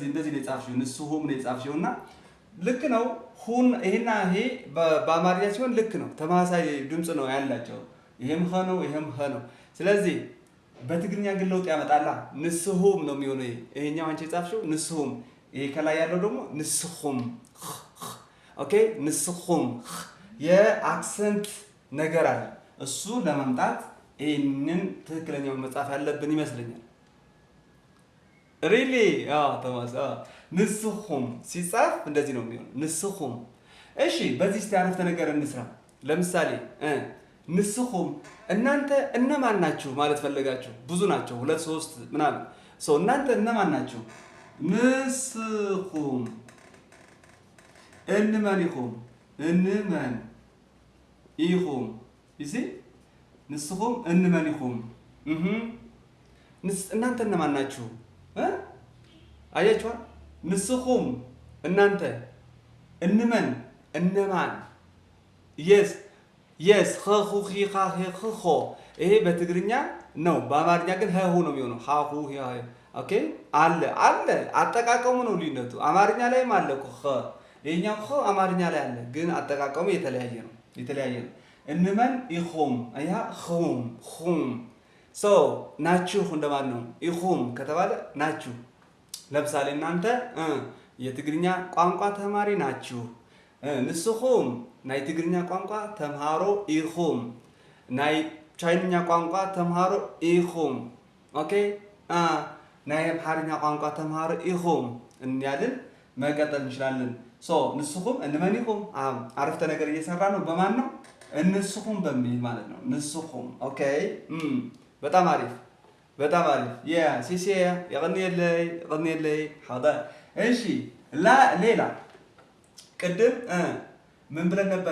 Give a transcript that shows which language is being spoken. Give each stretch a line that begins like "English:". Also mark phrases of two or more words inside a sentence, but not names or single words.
Amharic: ነው የጻፍሽው። ንስሁም ነው የጻፍሽው እና ልክ ነው። ይሄና ይሄ በአማርኛ ሲሆን ልክ ነው። ተመሳሳይ ድምፅ ነው ያላቸው። ይሄም ኸ ነው፣ ይሄም ኸ ነው። ስለዚህ በትግርኛ ግን ለውጥ ያመጣላ። ንስሁም ነው የሚሆነው። ይሄኛው አንቺ የጻፍሽው ንስሁም፣ ይሄ ከላይ ያለው ደግሞ ንስኹም። ኦኬ ንስኹም የአክሰንት ነገር አለ። እሱ ለመምጣት ይሄንን ትክክለኛውን መጻፍ ያለብን ይመስለኛል። ሪሊ ቶማስ ንስኹም ሲጻፍ እንደዚህ ነው የሚሆነው። ንስኹም። እሺ በዚህ እስቲ አረፍተ ነገር እንስራ። ለምሳሌ ንስኹም እናንተ እነማን ናችሁ ማለት ፈለጋችሁ። ብዙ ናቸው፣ 2 3 ምናምን። እናንተ እነማን ናችሁ?
Tigrinya: ንስኹም እንመን ኢኹም፣ እንመን ኢኹም። ይሲ ንስኹም እንመን ኢኹም።
Amharic: እናንተ እነማን ናችሁ? አያችኋል? ንስኹም እናንተ፣ እንመን እነማን። የስ ኸኹ ኺኻ ኸኹ። ይሄ በትግርኛ ነው። በአማርኛ ግን ሀሁ ነው የሚሆነው። ሀሁ ኦኬ። አለ አጠቃቀሙ ነው ልዩነቱ። አማርኛ ላይም አለ እኮ ኸ። ይሄኛው ኸ አማርኛ ላይ አለ፣ ግን አጠቃቀሙ የተለያየ ነው።
Tigrinya: እንመን ኢኹም
Amharic: አያ ኹም ናችሁ እንደማለት ነው። ኢኹም ከተባለ ናችሁ። ለምሳሌ እናንተ የትግርኛ ቋንቋ ተማሪ ናችሁ።
Tigrinya: ንስኹም ናይ ትግርኛ ቋንቋ ተምሃሮ ኢኹም፣ ናይ ቻይንኛ ቋንቋ ተምሃሮ ኢኹም።
Amharic: ኦኬ
Tigrinya: ናይ አምሓርኛ ቋንቋ ተምሃሮ ኢኹም
Amharic: እንያልን መቀጠል እንችላለን።
Tigrinya: ንስኹም እንመን ኢኹም
Amharic: አረፍተ ነገር እየሰራ ነው። በማን ነው? እንስኹም በሚል ማለት ነው። ንስኹም ኦኬ። በጣም አሪፍ ሲሲ
Tigrinya: የቀንየለይ ሐዳ።
Amharic: እሺ ሌላ ቅድም ምን ብለን ነበረ?